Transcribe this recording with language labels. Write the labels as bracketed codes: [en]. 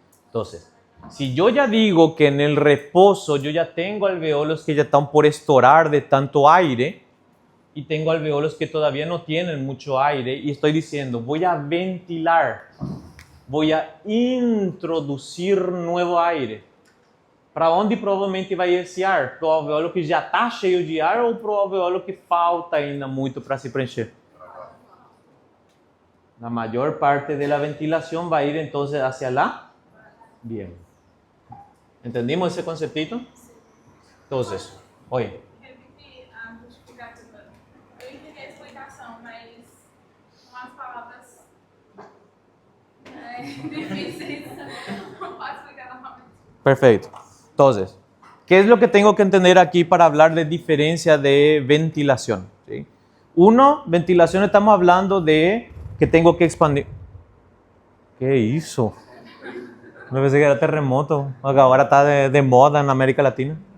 [es] Entonces, si yo ya digo que en el reposo yo ya tengo alveolos que ya están por estorar de tanto aire y tengo alveolos que todavía no tienen mucho aire y estoy diciendo voy a ventilar, voy a introducir nuevo aire. [pt] Para onde provavelmente vai esse ar? Para o alveolo que já está cheio de ar ou para o alveolo que falta ainda muito para se preencher? [es] La mayor parte de la ventilación va a ir entonces hacia la... Bien. ¿Entendimos ese conceptito? Entonces, oye. [pt] Repetir a justificativa. Eu entendi a explicação, mas com as palavras difíceis. Não posso explicar novamente. [es] Perfecto. Entonces, ¿qué es lo que tengo que entender aquí para hablar de diferencia de ventilación? ¿Sí? Uno, ventilación estamos hablando de que tengo que expandir. ¿Qué hizo? Me pensé que era terremoto. Ahora está de moda en América Latina.